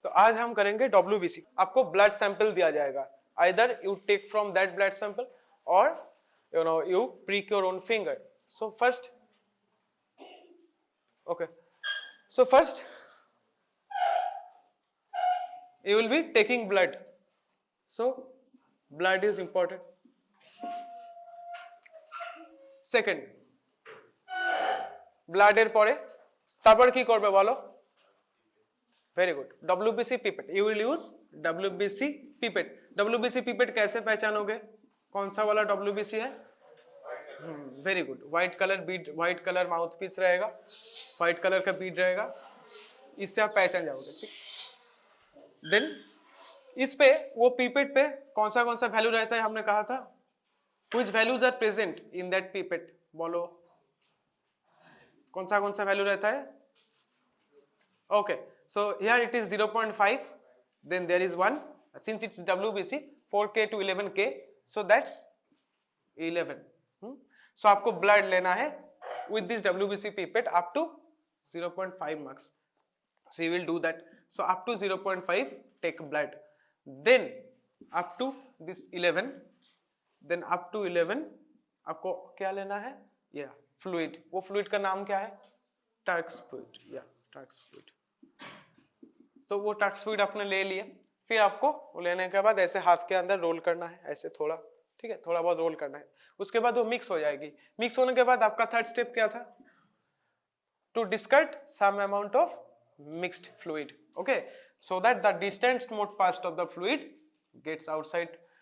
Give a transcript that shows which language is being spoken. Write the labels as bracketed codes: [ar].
[hi] तो आज हम करेंगे [en] WBC। [hi] आपको ब्लड सैंपल दिया जाएगा, [en] Either you take from that blood sample or you prick your own finger. So first, okay, so first you will be taking blood. So blood is important. [bn] Second, blood এর পরে তারপর কি করবে বলো? [en] Very good. WBC pipette. You will use WBC pipette. [hi] WBC pipette कैसे पहचानोगे? कौन सा वाला WBC है? [en] Very good. [hi] White colour Beed, white colour mouth piece रहेगा, व्हाइट कलर का बीड रहेगा, इससे आप पहचान जाओगे. ठीक. देन इस पे वो पिपेट पे कौन सा वैल्यू रहता है हमने कहा था? [en] Which values are present in that pipette? [hi] बोलो कौन सा वैल्यू रहता है? [en] Okay, so here it is 0.5, then there is 1. Since it's WBC 4K to 11K, so that's 11. So [hi] आपको ब्लड लेना है [en] with this WBC pipette up to 0.5 marks. So you will do that. So up to 0.5 take blood. Then up to this 11, then up to 11 [hi] आपको क्या लेना है? [en] Yeah, fluid. [hi] वो fluid का नाम क्या है? Turks fluid. [en] Yeah, Turk's fluid. [hi] तो वो टर्क्स fluid आपने ले लिए. फिर आपको वो लेने के बाद ऐसे हाथ के अंदर रोल करना है, ऐसे थोड़ा, ठीक है, थोड़ा बहुत रोल करना है. उसके बाद वो मिक्स हो जाएगी. मिक्स होने के बाद आपका थर्ड स्टेप क्या था? [en] To discard some amount of mixed fluid. Okay, so that the distance most part of the fluid gets outside.